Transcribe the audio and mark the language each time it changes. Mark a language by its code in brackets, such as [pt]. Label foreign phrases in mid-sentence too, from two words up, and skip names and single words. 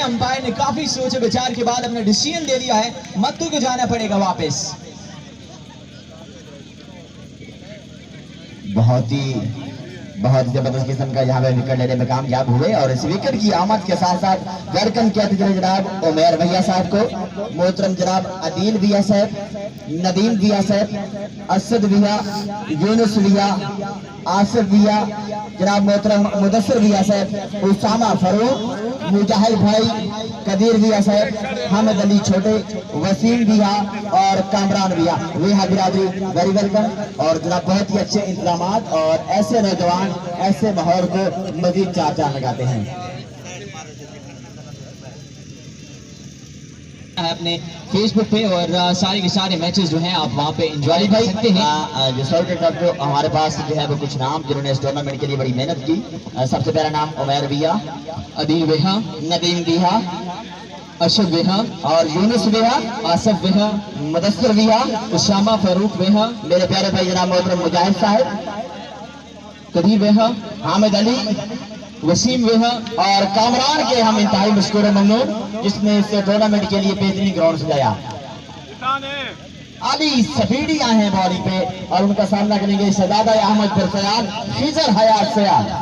[ur] امپائر نے کافی سوچ وچار کے بعد اپنا ڈسیژن دے دیا ہے متو کو جانا پڑے گا واپس. بہت زبردست قسم کا یہاں پہ وکٹ لینے میں کامیاب ہوئے اور اس وکٹ کی آمد کے ساتھ ساتھ ویلکم کہتے چلے جناب عمیر بھیا صاحب کو. محترم جناب عدیل ویا صاحب، ندیم ویا صاحب، اسد ویا، یونس ویا، آصف ویا، جناب محترم مدثر ویا صاحب، اسامہ فاروق، مجاہد بھائی، قدیر ویا صاحب، حامد علی چھوٹے، وسیم ویا اور کامران ویا. ویا برادری [en] very welcome. [ur] اور جناب بہت ہی اچھے انتظام اور ایسے نوجوان ایسے ماحول کو مزید چار چاند لگاتے ہیں. اپنے فیس بک پہ اور سارے کے سارے میچز جو ہیں آپ وہاں پہ انجوائے کر سکتے ہیں. جو سر جو ہمارے پاس جو ہے وہ کچھ نام جنہوں نے اس ٹورنامنٹ کے لیے بڑی محنت کی. سب سے پہلا نام عمیر ویا, अदील विहा, नदीम विया, अशद विहा और यूनुस विया, आसफ विहा, मुदस्सिर विया, उसामा फारूक विहा, میرے پیارے بھائی جناب محترم مجاہد صاحب, कदीर विहा, हामिद अली, वसीम विहा اور کامران کے ہم انتہائی مشکور ممنون جس نے اس ٹورنامنٹ کے لیے بہترین گراؤنڈ سجایا. علی سفیڈی آئے ہیں بولنگ پہ اور ان کا سامنا کریں گے شہزادہ احمد فرسیان، خضر حیات سیاد.